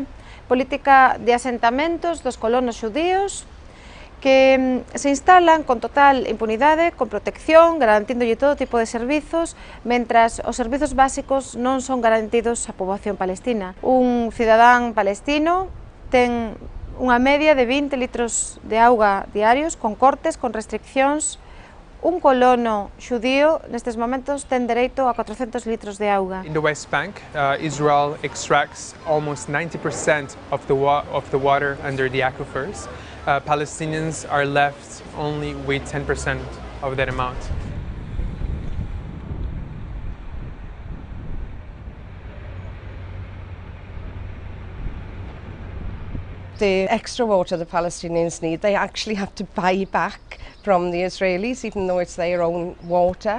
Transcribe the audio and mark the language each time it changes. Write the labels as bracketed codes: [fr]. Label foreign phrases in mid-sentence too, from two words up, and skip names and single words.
[gl] Política de asentamentos dos colonos xudíos que se instalan con total impunidade, con protección, garantíndolle todo tipo de servizos, mentras os servizos básicos non son garantidos á poboación palestina. Un cidadán palestino ten unha media de 20 litros de auga diarios, con cortes, con restriccións. Un colono xudío nestes momentos ten dereito a 400 litros de auga. [en] In the West Bank, Israel extracts almost 90% of the water under the aquifers. Palestinians are left only with 10% of that amount. The extra water the Palestinians need, they actually have to buy back from the Israelis, even though it's their own water.